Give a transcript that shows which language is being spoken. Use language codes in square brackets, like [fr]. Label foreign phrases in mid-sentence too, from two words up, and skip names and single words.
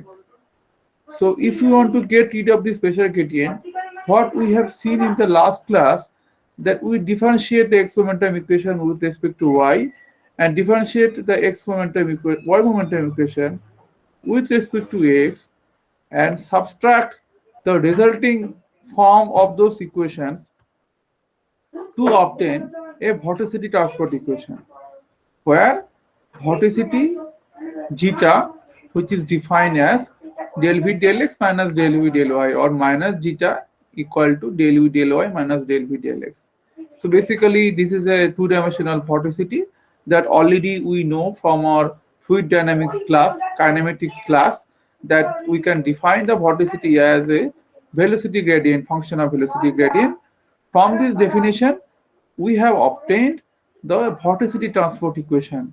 [en] So if we want to get rid of this pressure gradient, what we have seen in the last class, that we differentiate the x momentum equation with respect to y, and differentiate the y momentum equation with respect to x, and subtract the resulting form of those equations to obtain a vorticity transport equation, where vorticity zeta, which is defined as del v del x minus del v del y, or minus zeta equal to del v del y minus del v del x. So basically this is a two-dimensional vorticity that already we know from our fluid dynamics class, kinematics class, that we can define the vorticity as a velocity gradient, function of velocity gradient. From this definition we have obtained the vorticity transport equation.